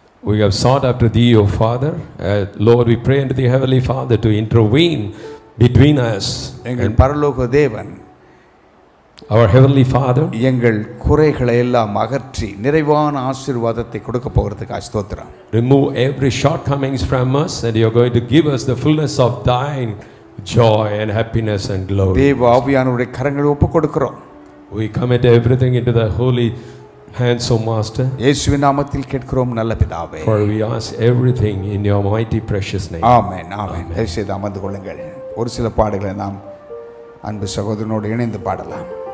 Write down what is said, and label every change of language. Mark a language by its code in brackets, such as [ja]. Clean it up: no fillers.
[en] we have sought after thee, O Father. Lord, we pray unto the Heavenly Father to intervene between us. [ta] எங்கள் பரலோக தேவன், [en] our Heavenly Father, [ta] எங்கள் குறைகளை எல்லாம் அகற்றி நிறைவான ஆசீர்வாதத்தை கொடுக்க போகிறதுக்கு ஸ்தோத்திரம். [en] remove every shortcomings from us, and you are going to give us the fullness of thine joy and happiness and glory. [ta] தேவ ஆவியானவருடைய கரங்களை ஒப்புக் கொடுக்கிறோம். [en] We commit everything into the holy hands, O Master. [ta] இயேசுவின் நாமத்தில் கேட்கிறோம் நல்ல பிதாவே. [en] For we ask everything in your mighty precious name. [ta] ஆமென், ஆமென். தயவுசெய்து அமர்ந்து கொள்ளுங்கள். ஒரு சில பாடல்களை நாம் அன்பு சகோதரனோடு இணைந்து பாடலாம்.